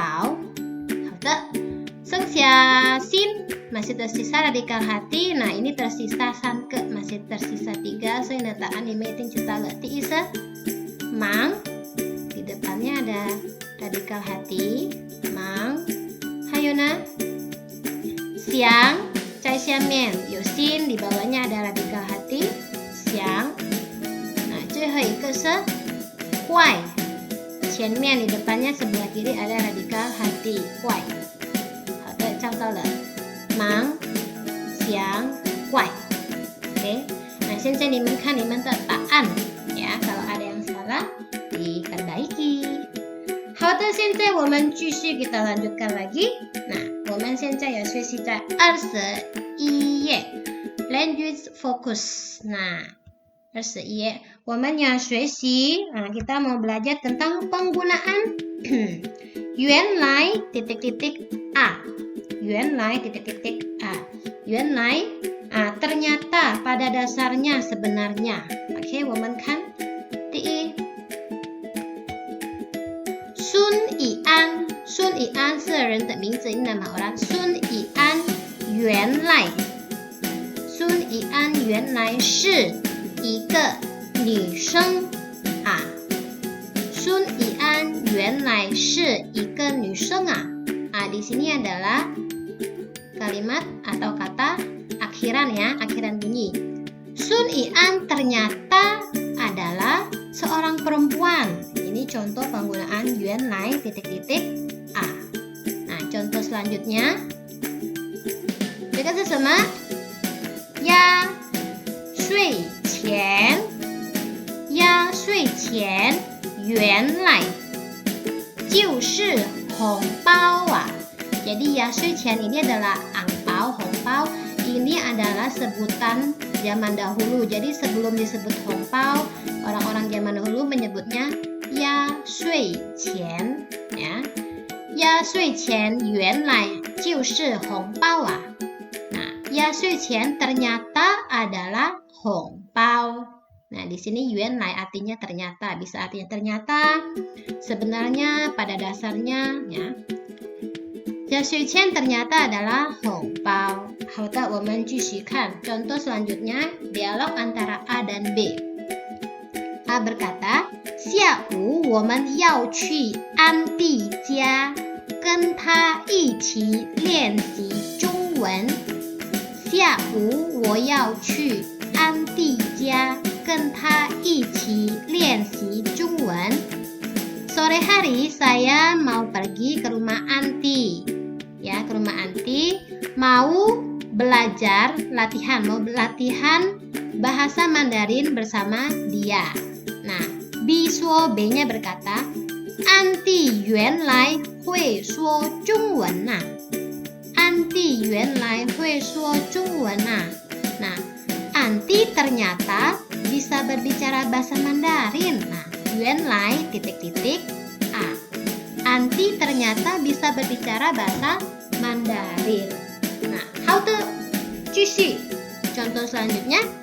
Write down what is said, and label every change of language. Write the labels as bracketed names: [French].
[Chinese] 好的，剩下心 [Indonesian] masih tersisa radikal hati. Nah, ini tersisa 3 个 masih tersisa 3, [Chinese] 所以呢答案里面已经知道了。第一是忙， [Indonesian] di depannya ada radikal hati 忙。 [Chinese] 还有呢想，在下面有心， [Indonesian] di bawahnya ada radikal hati [Chinese] 想。 [Indonesian] Nah， [Chinese] 最后一个是怪， 前面 [Indonesian] di depannya sebelah kiri ada radikal hati 怪。 [Chinese] 好的，找到了，忙、想、怪。 OK， nah 现在你们看你们的答案呀， [Indonesian] kalau ada yang salah diperbaiki。 [Chinese] 好的，现在我们继续 [Indonesian] kita lanjutkan lagi。 [Chinese] Nah， 我们现在要学习在21页 language focus。 Nah， 21. 我们要学习, [Indonesian] kita mau belajar tentang penggunaan 原来 titik-titik a. 原来 titik-titik a. 原来 ternyata, pada dasarnya, sebenarnya. [Chinese] Oke, 我们看第一 Sun Yian. Sun Yian 是人的名字, [Indonesian] ini nama orang. [Chinese] Sun Yian 原来 Sun Yian 原来是一个女生啊。 Sun Yian 原来是一个女生啊。 [Indonesian] Di sini adalah kalimat atau kata akhiran ya, akhiran bunyi. Sun Yian ternyata adalah seorang perempuan. Ini contoh penggunaan 原来 titik-titik a. Nah, contoh selanjutnya. [Chinese] 这个是什么？压岁钱，压岁钱原来就是红包啊。 [Indonesian] Jadi 压岁钱 ini adalah angpao, hongpao. Ini adalah sebutan zaman dahulu. Jadi sebelum disebut hongpao, orang-orang zaman dahulu menyebutnya 压岁钱 ya. [Chinese] 压岁钱原来就是红包啊。 [Indonesian] 压岁钱 ternyata adalah hongpao. Nah, di sini 原来 artinya ternyata, bisa artinya ternyata, sebenarnya, pada dasarnya ya. 压岁钱 ternyata adalah hongpao. [Chinese] 好的，我们继续看 [Indonesian] contoh selanjutnya, dialog antara A dan B. A berkata, [Chinese] 下午我们要去安迪家，跟他一起练习中文。下午我要去安迪家，跟他一起练习中文。 [Indonesian] Sore hari saya mau pergi ke rumah Anti, ya, ke rumah Anti, mau belajar mau latihan bahasa Mandarin bersama dia. Nah, Bisuo B-nya berkata, [Chinese] Anti 原来会说中文啊。 Anti 原来会说中文啊。 [Indonesian] Nah, Anti ternyata bisa berbicara bahasa Mandarin. Nah, 原来 titik-titik a. Anti ternyata bisa berbicara bahasa Mandarin. Nah, [Chinese] 好的，继续 [Indonesian] contoh selanjutnya.